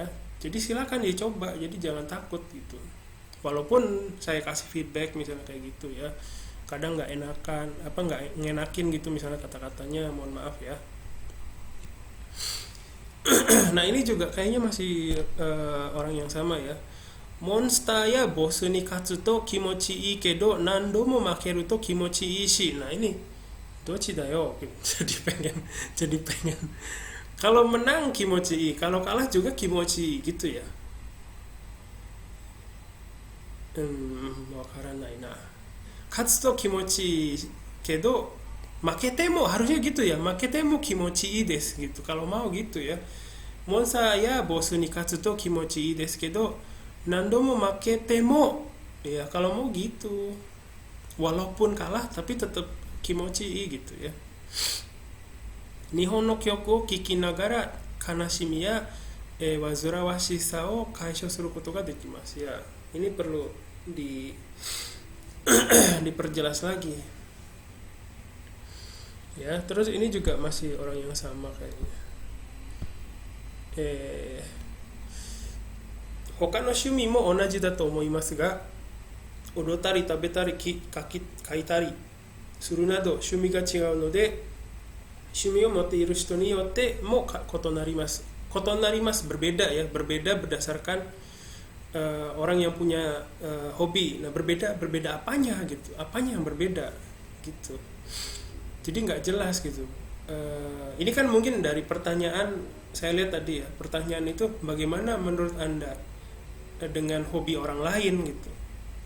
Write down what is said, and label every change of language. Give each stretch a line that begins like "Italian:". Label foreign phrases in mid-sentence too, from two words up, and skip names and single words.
Indonesian: Jadi silakan dicoba, jadi jangan takut gitu. Walaupun saya kasih feedback misalnya kayak gitu ya, kadang nggak ngenakin gitu misalnya kata-katanya, mohon maaf ya. Nah ini juga kayaknya masih orang yang sama ya.
Japanese: モンスターやボスに勝つと気持ちいいけど何度も負けると気持ちいいし.
Indonesian: Nah ini
Japanese: どっちだよ.
Indonesian: Jadi pengen kalau menang
Japanese: 気持ちいい,
Indonesian: kalau kalah juga kimochi gitu ya.
Japanese: 分からないな. 勝つと気持ちけど負けても,
Indonesian: harusnya gitu ya.
Japanese: 負けても気持ちいいです
Indonesian: gitu. Kalau mau gitu ya.
Japanese: モンスターやボスに勝つと気持ちいいですけど何度も負けても,
Indonesian: ya kalau mau gitu, walaupun kalah tapi tetap kimochi gitu ya.
Japanese: 日本の曲を聞きながら悲しみや煩わしさを解消することができます ya.
Indonesian: Ini perlu diperjelas lagi ya. Terus ini juga masih orang yang sama kayaknya.
Japanese: 他の趣味も同じだと思いますが、踊ったり食べたり書いたりするなど趣味が違うので、趣味を持っている人によっても異なります。
Indonesian: Berbeda ya, berbeda berdasarkan orang yang punya hobi. Nah berbeda apanya gitu, apanya yang berbeda gitu. Jadi nggak jelas gitu. Ini kan mungkin dari pertanyaan saya lihat tadi ya, pertanyaan itu bagaimana menurut Anda dengan hobi orang lain gitu.